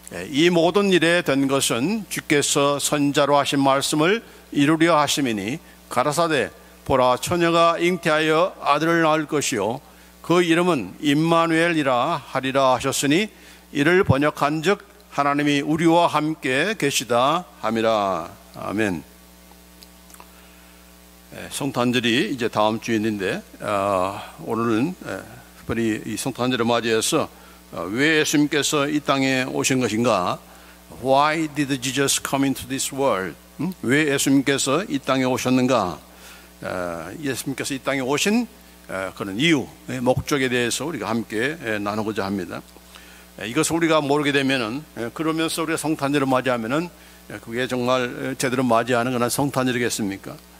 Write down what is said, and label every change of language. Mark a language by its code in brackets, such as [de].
[ko] 이 모든 일에 된 것은 주께서 선자로 하신 말씀을 이루려 하심이니 가라사대 보라 처녀가 잉태하여 아들을 낳을 것이요 그 이름은 임마누엘이라 하리라 하셨으니 이를 번역한즉 하나님이 우리와 함께 계시다 함이라. 아멘. 성탄절이 이제 다음 주에 있는데 오늘은 특별히 이 성탄절을 맞이해서 왜 예수님께서 이 땅에 오신 것인가? [en] Why did Jesus come into this world? [ko] 왜 예수님께서 이 땅에 오셨는가? 예수님께서 이 땅에 오신 그런 이유, 목적에 대해서 우리가 함께 나누고자 합니다. 이것을 우리가 모르게 되면은 그러면서 우리가 성탄절을 맞이하면은 그게 정말 제대로 맞이하는 그런 성탄절이겠습니까?